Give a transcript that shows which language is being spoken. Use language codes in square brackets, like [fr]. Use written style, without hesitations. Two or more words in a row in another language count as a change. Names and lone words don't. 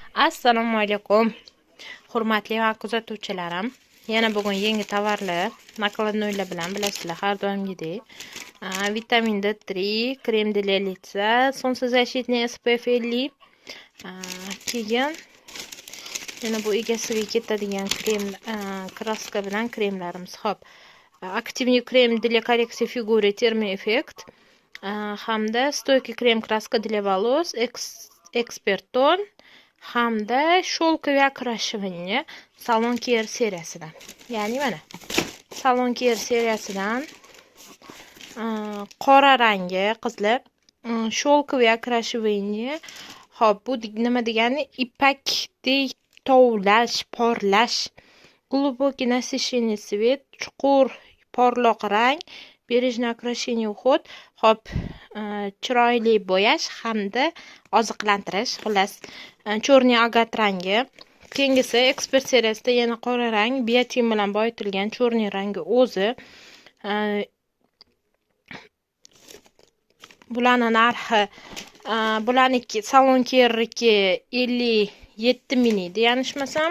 [uz] Assalomu alaykum. Hurmatli va kuzatuvchilarim. Yana bugun yangi tovarlar, nakladnoylar bilan bilasizlar, har doimgidek. [ru] Vitamin D3, krem для лица, солнцезащитный SPF 50. [uz] Keyin yana bu egasiga ketadigan krem, kraska bilan kremlarimiz. [ru] Xo'p. Активный крем для коррекции фигуры термоэффект. Hamda стойкий krem краска для волос, экспертон. [uz] Hamda [ru] шелковый окрашивание [uz] Salon Care seriyasidan. Ya'ni mana Salon Care seriyasidan qora rangi qizlar [ru] шелковый окрашивание. [uz] Xo'p, bu nima degani? Ipakdek tovlash, porlash, [ru] глубокий насыщенный цвет, [uz] chuqur porloq rang, [ru] бережное окрашивание уход. [uz] Xo'p, chiroyli bo'yash hamda oziqlantirish, xullas, [ru] чёрный агат [uz] rangi. Keyingisi ekspert seriyasida yana qora rang, biotin bilan boyitilgan chorniy rangi o'zi. Bularning narxi, bularniki Salon Care'niki 57 ming edi, yanglishmasam.